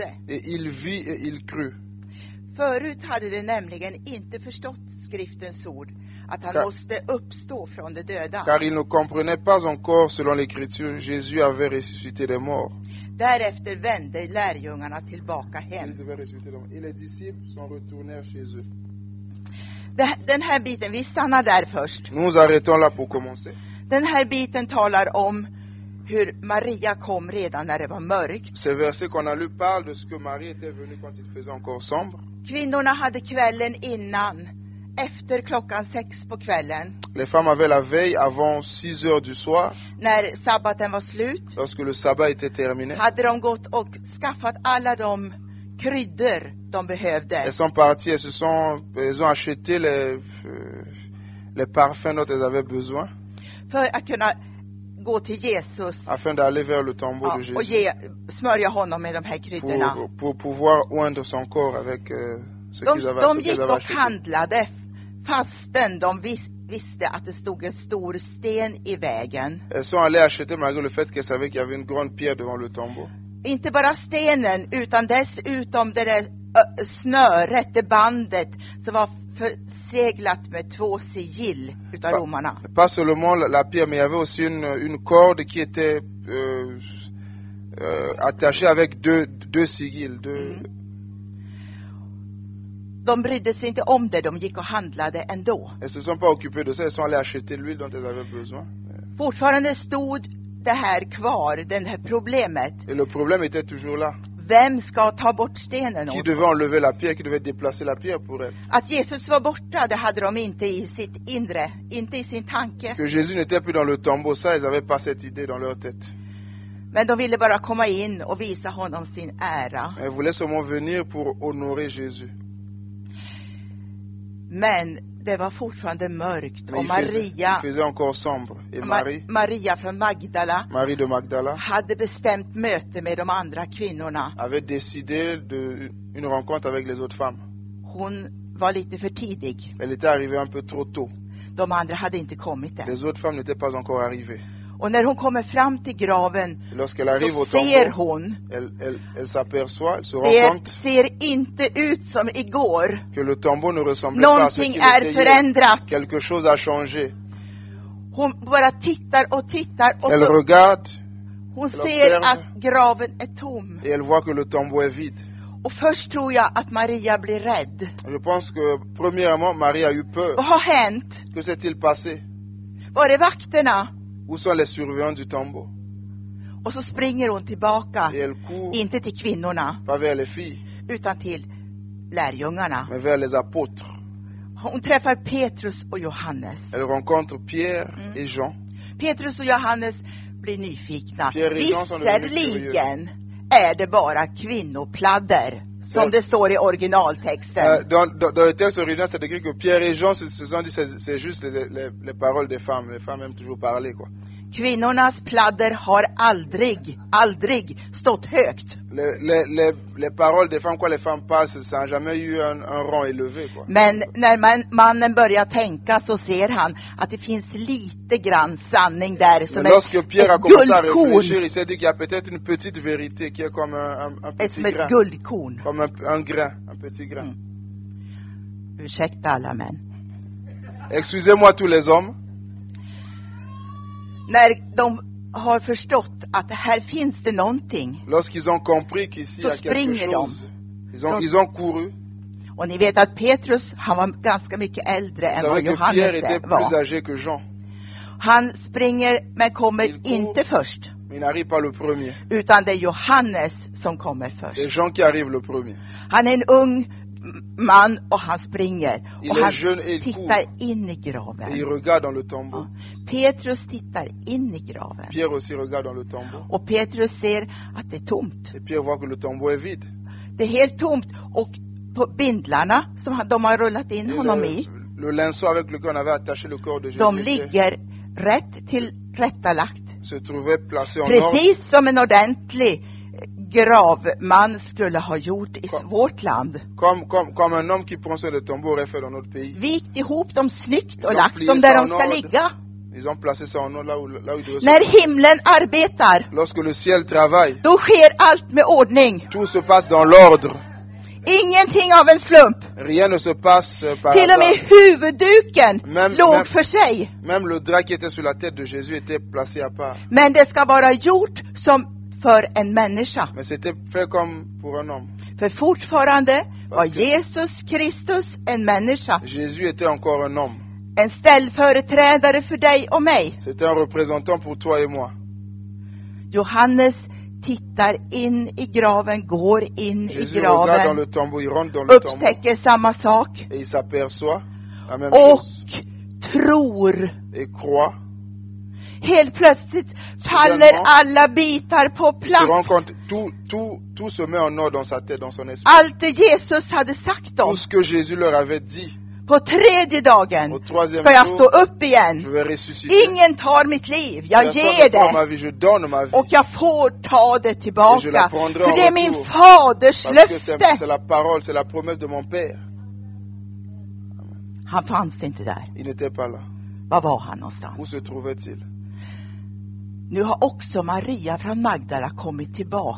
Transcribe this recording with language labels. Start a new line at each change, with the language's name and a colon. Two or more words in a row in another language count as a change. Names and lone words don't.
French: Et il vit et il crut.
Swedish: Förut hade de nämligen inte förstått skriftens ord, att han måste uppstå från de döda.
French: Car il ne comprenait pas encore, selon l'écriture, Jésus avait ressuscité des morts.
Swedish: Därefter vände lärjungarna tillbaka
French: Il
Swedish: hem.
French: devait ressusciter des morts. Et les disciples sont retournés chez eux.
Swedish: Den här biten, vi stannar där först.
French: Nous arrêtons là pour commencer.
Swedish: Den här biten talar om hur Maria kom redan när det var mörkt.
French: Ces versets qu'on a lus parlent de ce que Marie était venue quand il faisait encore sombre.
Swedish: Kvinnorna hade kvällen innan, efter klockan 6 på kvällen,
French: Les femmes avaient la veille avant 6 heures du soir,
Swedish: när sabbaten var slut,
French: lorsque le sabbat était terminé.
Swedish: hade de gått och skaffat alla de kryddor de behövde.
French: Elles sont parties, elles ont acheté les parfums dont elles avaient besoin
Swedish: För att kunna gå till Jesus,
French: afin d'aller vers le tombeau de
Swedish: och
French: Jésus
Swedish: smörja honom med de här kryddorna.
French: pour pouvoir oindre son corps avec ce qu'ils
Swedish: De
French: avaient
Swedish: gick och
French: acheté.
Swedish: handlade fastän de visste att det stod en stor sten i vägen.
French: Elles sont allées acheter malgré le fait qu'elles savaient qu'il y avait une grande pierre devant le tombeau.
Swedish: Inte bara stenen, utan dessutom det där snöret, det bandet som var förseglat med 2 sigill utav romarna.
French: Pas seulement la pierre, mais il y avait aussi une corde qui était attachée avec deux sigils.
Swedish: De brydde sig inte om det, de gick och handlade ändå.
French: Elles se sont pas occupées de ça, elles sont allées acheter l'huile dont elles avaient besoin.
Swedish: Fortfarande stod det här kvar, det här problemet.
French: Et le problème était toujours là.
Swedish: Vem ska ta bort stenen
French: Qui
Swedish: åt
French: devait enlever la pierre, qui devait déplacer la pierre pour elle?
Swedish: Att Jesus var borta, det hade de inte i sitt inre, inte i sin tanke.
French: Que Jésus n'était plus dans le tombeau, ça, ils n'avaient pas cette idée dans leur tête.
Swedish: Men de ville bara komma in och visa honom sin ära.
French: Elles voulaient seulement venir pour honorer Jésus.
Swedish: Men det var fortfarande mörkt.
French: Mais
Swedish: Och
French: il faisait encore sombre. Et
Swedish: Maria från Magdala
French: Marie de Magdala
Swedish: hade bestämt möte med de andra kvinnorna.
French: avait décidé une rencontre avec les autres femmes.
Swedish: Hon var lite för tidig.
French: Elle était arrivée un peu trop tôt.
Swedish: De andra hade inte kommit än.
French: Les autres femmes n'étaient pas encore arrivées.
Swedish: Och när hon kommer fram till graven
French: lorsqu'elle arrive
Swedish: så
French: au
Swedish: ser
French: tombeau,
Swedish: hon
French: elle s'aperçoit, elle se rend
Swedish: det
French: compte
Swedish: ser inte ut som igår.
French: que le tombeau ne ressemblait pas à ce
Swedish: Någonting
French: qu'il
Swedish: är
French: était hier.
Swedish: förändrat.
French: Quelque chose a changé.
Swedish: Hon bara tittar och tittar och
French: Elle
Swedish: så
French: regarde
Swedish: hon
French: elle
Swedish: ser
French: observe.
Swedish: att graven är tom.
French: et elle voit que le tombeau est vide.
Swedish: Och först tror jag att Maria blir rädd.
French: Je pense que, premièrement, Marie a eu peur.
Swedish: Vad har hänt?
French: Que s'est-il passé?
Swedish: Var är vakterna?
French: Où sont les surveillants du tombeau?
Swedish: Och så springer hon tillbaka.
French: Et elle court,
Swedish: Inte till kvinnorna,
French: pas vers les filles,
Swedish: utan till lärjungarna.
French: mais vers les apôtres.
Swedish: Hon träffar Petrus och Johannes.
French: Elle rencontre Pierre et Jean.
Swedish: Petrus och Johannes blir nyfikna.
French: Pierre et Jean sont devenus
Swedish: Visserligen är det bara kvinnopladder, som det står i originaltexten.
French: Dans le texte original, c'est écrit que Pierre et Jean se sont dit c'est juste les paroles des femmes. Les femmes aiment toujours parler, quoi.
Swedish: Kvinnornas pladder har aldrig stått högt.
French: Les paroles des femmes, quoi, les femmes parlent, ça n'a jamais eu un rang élevé, quoi.
Swedish: Men när mannen börjar tänka så ser han att det finns lite grann sanning där som
French: Mais lorsque Pierre a
Swedish: ett
French: commencé à
Swedish: guldkorn.
French: réfléchir, il s'est dit qu'il y a peut-être une petite vérité qui est comme un petit
Swedish: Som ett
French: grain.
Swedish: guldkorn.
French: Comme un grain, un petit grain.
Swedish: Ursäkta alla män.
French: Excusez-moi tous les hommes.
Swedish: När de har förstått att här finns det någonting.
French: Lorsqu'ils ont compris qu'ici il y a
Swedish: Så
French: quelque
Swedish: springer de.
French: chose, ils ont couru.
Swedish: Och ni vet att Petrus, han var ganska mycket äldre än
French: Vous
Swedish: vad
French: savez que Pierre était
Swedish: Johannes
French: plus
Swedish: var.
French: âgé que Jean.
Swedish: Han springer men kommer
French: Il court.
Swedish: inte först.
French: Mais il n'arrive pas le premier.
Swedish: Utan det är Johannes som kommer
French: C'est
Swedish: först.
French: Jean qui arrive le premier.
Swedish: Han är en ung man och han springer.
French: Il
Swedish: Och
French: est
Swedish: han
French: jeune et il
Swedish: tittar
French: court.
Swedish: in i
French: Et il
Swedish: graven.
French: regarde dans le tombeau.
Swedish: Petrus tittar in i graven.
French: Pierre aussi regarde dans le tombeau.
Swedish: Och Petrus ser att det är tomt.
French: Et Pierre voit que le tombeau est vide.
Swedish: Det är helt tomt. Och på bindlarna som de har rullat in
French: Et
Swedish: honom i,
French: le linceau avec lequel on avait attaché le corps de Jésus
Swedish: de ligger rätt till rättalagt.
French: se trouvait placé en ordre.
Swedish: Precis som en ordentlig gravman skulle ha gjort i vårt land.
French: Comme un homme qui prend sur le tombeau aurait fait dans notre pays.
Swedish: Vikt ihop dem snyggt och
French: De
Swedish: lagt
French: plier
Swedish: dem där sig de
French: en
Swedish: ska
French: ordre.
Swedish: ligga.
French: Ils ont placé ça en ordre là où il devait se
Swedish: När
French: trouver.
Swedish: himlen arbetar,
French: Lorsque le ciel travaille,
Swedish: då sker allt med ordning.
French: tout se passe dans l'ordre.
Swedish: Ingenting av en slump.
French: Rien ne se passe par
Swedish: Till och med
French: hasard.
Swedish: huvudduken låg
French: Même-
Swedish: för sig.
French: Même le drap qui était sur la tête de Jésus était placé à part.
Swedish: Men det ska vara gjort som för en människa.
French: Mais c'était fait comme pour un homme.
Swedish: För fortfarande var Okej. Jesus Kristus en människa.
French: Jésus était encore un homme.
Swedish: En ställföreträdare för dig och mig.
French: C'était un représentant pour toi et moi.
Swedish: Johannes tittar in i graven, går in i
French: Jésus regarde dans
Swedish: graven,
French: le tombeau, il rentre dans le tombeau
Swedish: upptäcker samma sak
French: et il s'aperçoit la même
Swedish: och
French: chose
Swedish: tror.
French: et croit.
Swedish: Helt plötsligt faller
French: Soudainement,
Swedish: alla bitar på
French: Il se rend
Swedish: plats.
French: compte, tout se met en ordre dans sa tête, dans son esprit.
Swedish: Allt det Jesus hade sagt dem.
French: Tout ce que Jésus leur avait dit,
Swedish: På tredje dagen
French: au troisième
Swedish: ska jag
French: jour,
Swedish: stå upp
French: je
Swedish: igen.
French: vais ressusciter.
Swedish: Ingen tar mitt liv. Jag
French: Personne
Swedish: ger
French: ne prend ma
Swedish: det.
French: vie, je donne ma vie.
Swedish: Och jag får ta det
French: Et je la
Swedish: tillbaka.
French: prendrai
Swedish: För
French: en
Swedish: det är min
French: retour.
Swedish: faders
French: Parce que c'est
Swedish: löfte.
French: la parole, c'est la promesse de mon Père.
Swedish: Han fanns inte där.
French: Il n'était pas là.
Swedish: Var var han någonstans?
French: Où se trouvait-il?
Swedish: Nu har också Maria från Magdala kommit tillbaka.